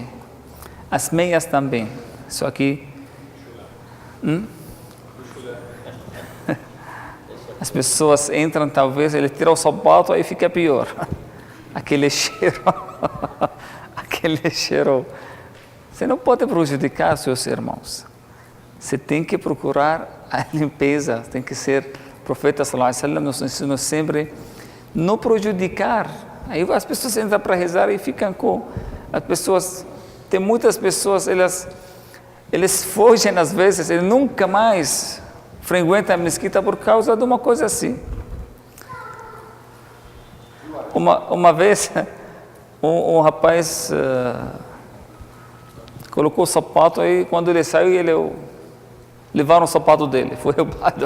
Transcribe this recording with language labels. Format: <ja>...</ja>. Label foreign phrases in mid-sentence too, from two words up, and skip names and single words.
<pt>As meias também, só que as pessoas entram, talvez, ele tira o sapato, aí fica pior. Aquele cheiro, aquele cheiro. Você não pode prejudicar seus irmãos. Você tem que procurar a limpeza, tem que ser, o profeta</pt> <ar>صلى الله عليه وسلم</ar> <pt>nos ensinou sempre, não prejudicar. Aí as pessoas entram para rezar e ficam com, as pessoas, tem muitas pessoas, eles fogem às vezes, eles nunca mais frequentam a mesquita por causa de uma coisa assim. Uma vez, um rapaz colocou o sapato, aí quando ele saiu, levaram o sapato dele, foi roubado.</pt>